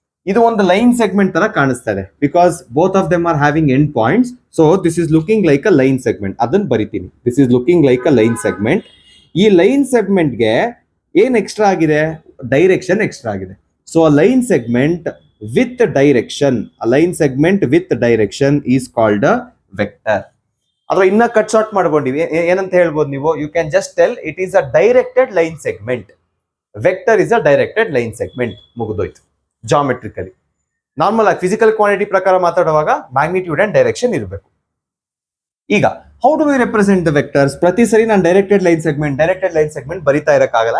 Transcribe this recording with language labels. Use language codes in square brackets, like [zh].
[kn] ಇದು ಒಂದು line segment ತರ ಕಾಣಿಸ್ತಾ ಇದೆ, [en] Because both of them are having end points. So this is looking like a line segment. [kn] ಅದನ್ನ ಬರಿತೀನಿ. [en] This is looking like a line segment. [kn] ಈ line ಸೆಗ್ಮೆಂಟ್ಗೆ ಏನ್ ಎಕ್ಸ್ಟ್ರಾ ಆಗಿದೆ? ಡೈರೆಕ್ಷನ್ ಎಕ್ಸ್ಟ್ರಾ ಆಗಿದೆ. [en] So a line segment with direction, a line segment with direction is called a vector. [kn] ಅಥವಾ ಇನ್ನ cut short ಮಾಡ್ಕೊಂಡಿವಿ ಏನಂತ ಹೇಳ್ಬೋದು ನೀವು, [en] You can just tell it is a directed line segment. Vector is a directed line segment, [kn] ಮುಗಿದೋಯ್ತು. ಜಾಮೆಟ್ರಿಕಲಿ normal ಆಗಿ physical quantity ಪ್ರಕಾರ ಮಾತಾಡುವಾಗ magnitude and direction ಇರಬೇಕು. ಈಗ [en] How do we represent the vectors? [kn] ಪ್ರತಿ ಸರಿ ನಾನು ಡೈರೆಕ್ಟೆಡ್ ಲೈನ್ ಸೆಗ್ಮೆಂಟ್ ಬರಿತಾ ಇರಕ್ಕಾಗಲ್ಲ.